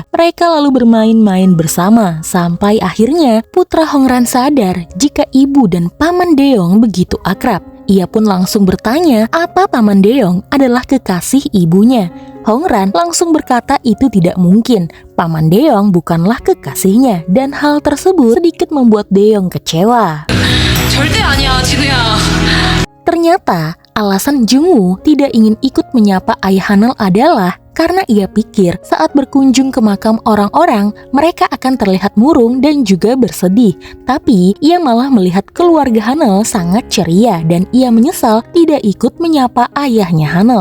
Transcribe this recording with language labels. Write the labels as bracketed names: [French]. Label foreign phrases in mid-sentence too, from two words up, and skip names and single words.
[Indonesian] Mereka lalu bermain-main bersama sampai akhirnya putra Hongran sadar jika ibu dan paman Daeyeong begitu akrab. Ia pun langsung bertanya apa paman Daeyeong adalah kekasih ibunya. Hongran langsung berkata itu tidak mungkin, paman Daeyeong bukanlah kekasihnya, dan hal tersebut sedikit membuat Daeyeong kecewa. [Korean] 절대 아니야, 진우야. [Indonesian] Ternyata alasan Jungwoo tidak ingin ikut menyapa ayah Hanel adalah karena ia pikir saat berkunjung ke makam orang-orang, mereka akan terlihat murung dan juga bersedih. Tapi ia malah melihat keluarga Hanel sangat ceria dan ia menyesal tidak ikut menyapa ayahnya Hanel.